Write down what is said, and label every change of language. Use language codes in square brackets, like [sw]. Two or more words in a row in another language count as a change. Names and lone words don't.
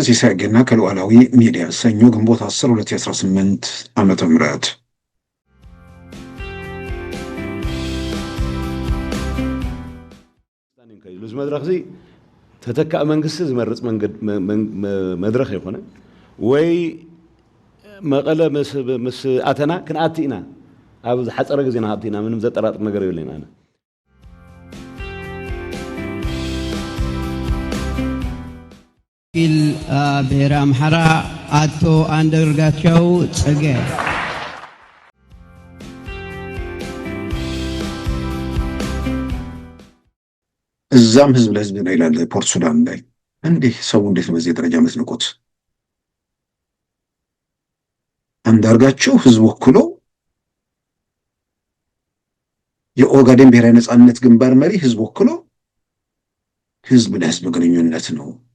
[am] ሲሳይ ገና ከሉዓላዊ ሚዲያ ሰኞ ግንቦት 10 2018 ዓመተ ምህረት [ti] ሉዝ መድረኽ እዚ ተተካእ መንግስቲ ዝመርጽ መድረኽ ይኾነ ወይ መቐለ ምስ ኣተና ክንኣቲ ኢና ኣብ ዝሓፀረ ግዜና ኣቲና [am] ምንም ዘጠራጥር ነገር [ti] የለን ኣነ [am] ብሔረ አምሓራ አቶ አንዳርጋቸው ጽጌ እዛም ህዝብ ለህዝብ ነው ይላል ፖርት ሱዳን ላይ እንዲህ ሰው እንዴት በዚህ ደረጃ መስንቆት አንዳርጋቸው ህዝብ ወክሎ የኦጋዴን ብሔራዊ ነጻነት ግንባር መሪ ህዝብ ወክሎ ህዝብ ለህዝብ ግንኙነት ነው